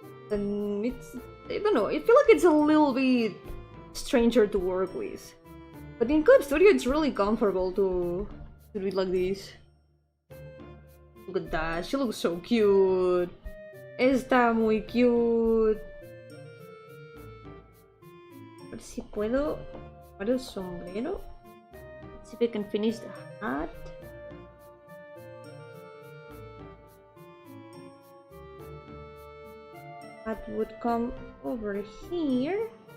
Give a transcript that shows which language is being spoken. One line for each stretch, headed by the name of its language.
English: And it's, I don't know, I feel like it's a little bit stranger to work with. But in Clip Studio it's really comfortable to do it like this. Look at that, she looks so cute.
Spanish: Está muy cute. A ver si puedo para el sombrero.
English: Let's see if I can finish the hat. Hat would come over here.